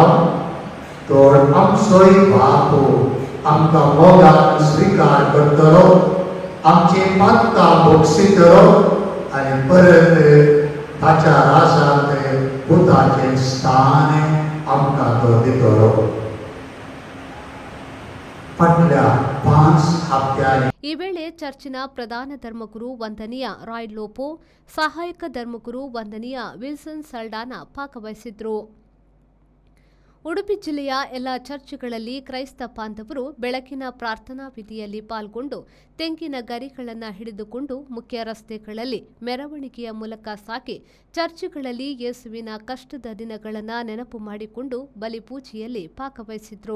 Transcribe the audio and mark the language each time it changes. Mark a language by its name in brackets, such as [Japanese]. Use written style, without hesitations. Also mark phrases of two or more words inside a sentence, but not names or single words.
[Konkani] तो आमचोय बापू आमकां मोगान स्वीकार करतलो, आमची पातकां भोगसितलो आनी परत ताच्या रासांत पुताचें स्थान आमकां तो दितलो. फाटल्या 5 हप्त्यांनी [Kannada] ಈ ವೇಳೆ ಚರ್ಚಿನ ಪ್ರಧಾನ ಧರ್ಮಗುರು ವಂದನೀಯ ರಾಯ್ ಲೋಪೋ, ಸಹಾಯಕ ಧರ್ಮಗುರು ವಂದನೀಯ ವಿಲ್ಸನ್ ಸಲ್ಡಾನಾ ಭಾಗವಹಿಸಿದ್ರು. ಉಡುಪಿ ಜಿಲ್ಲೆಯ ಎಲ್ಲ ಚರ್ಚ್ಗಳಲ್ಲಿ ಕ್ರೈಸ್ತ ಬಾಂಧವರು ಬೆಳಕಿನ ಪ್ರಾರ್ಥನಾ ವಿಧಿಯಲ್ಲಿ ಪಾಲ್ಗೊಂಡು ತೆಂಗಿನ ಗರಿಗಳನ್ನು ಹಿಡಿದುಕೊಂಡು ಮುಖ್ಯ ರಸ್ತೆಗಳಲ್ಲಿ ಮೆರವಣಿಗೆಯ ಮೂಲಕ ಸಾಗಿ ಚರ್ಚ್ಗಳಲ್ಲಿ ಯೇಸುವಿನ ಕಷ್ಟದ ದಿನಗಳನ್ನು ನೆನಪು ಮಾಡಿಕೊಂಡು ಬಲಿಪೂಜೆಯಲ್ಲಿ ಭಾಗವಹಿಸಿದ್ರು.